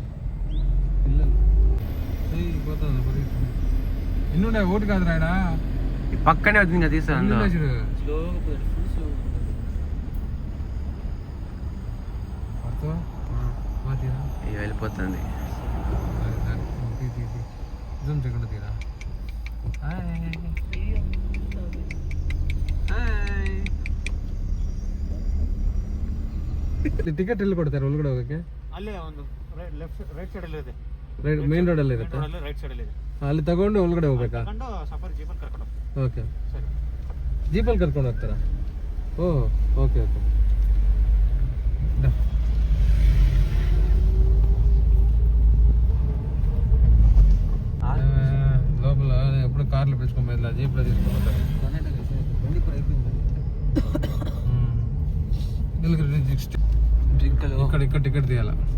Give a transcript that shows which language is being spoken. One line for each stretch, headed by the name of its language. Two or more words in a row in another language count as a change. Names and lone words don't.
Telugu: ఎన్నున్నాయి? ఒకటి కాదు రాయడా, పక్కనే అవుతుంది కదా తీసాను. వెళ్ళిపోతుంది.
Kannada: తీరా ಟಿಕೆಟ್ ಎಲ್ಲಿ ಕೊಡ್ತಾರೆ ಒಳಗಡೆ ಹೋಗಕ್ಕೆ? ಅಲ್ಲೇ ಒಂದು
English: right side
Kannada: ಇದೆ,
English: main road
Kannada: ಅಲ್ಲಿ ಇರುತ್ತೆ.
English: right side
Kannada: ಇದೆ, ಅಲ್ಲಿ ತಗೊಂಡು ಒಳಗಡೆ ಹೋಗ್ಬೇಕಾ? ತಗೊಂಡು ಸಫಾರಿ ಜೀಪಲ್ಲಿ ಕರ್ಕೊಂಡು. ಓಕೆ, ಜೀಪಲ್ಲಿ ಕರ್ಕೊಂಡು ಹೋಗ್ತಾರಾ?
English: oh okay okay.
Telugu: లోపల ఎప్పుడు కార్లో పెంచుకోలేదు, జీప్లో తీసుకుంటారు. ఇక్కడ ఇక్కడ టికెట్ తీయాలా?